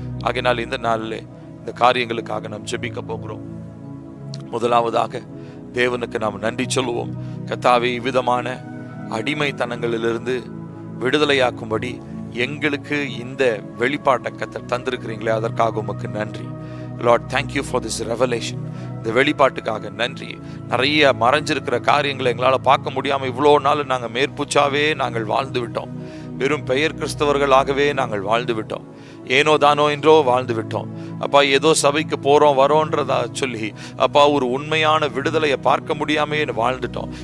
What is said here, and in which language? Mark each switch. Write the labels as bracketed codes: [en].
[ta] ஆகையினால் இந்த நாளில் இந்த காரியங்களுக்காக நாம் ஜெபிக்க போகிறோம். முதலாவதாக தேவனுக்கு நாம் நன்றி சொல்லுவோம். கர்த்தாவே, இவ்விதமான அடிமைத்தனங்களிலிருந்து விடுதலையாக்கும்படி எங்களுக்கு இந்த வெளிப்பாட்டை கர்த்தர் தந்திருக்கிறீங்களே, அதற்காக உமக்கு நன்றி. [en] Lord, thank you for this revelation. [ta] இந்த வெளிப்பாட்டுக்காக நன்றி. நிறைய மறைஞ்சிருக்கிற காரியங்களை எங்களால் பார்க்க முடியாமல் இவ்வளோ நாள் நாங்கள் மேற்பூச்சாவே நாங்கள் வாழ்ந்து விட்டோம். வெறும் பெயர் கிறிஸ்தவர்களாகவே நாங்கள் வாழ்ந்து விட்டோம். ஏனோ தானோ என்றோ வாழ்ந்து விட்டோம். அப்பா, ஏதோ சபைக்கு போறோம் வரோன்றதா சொல்லி அப்பா ஒரு உண்மையான விடுதலையை பார்க்க முடியாமே வாழ்ந்துட்டோம்.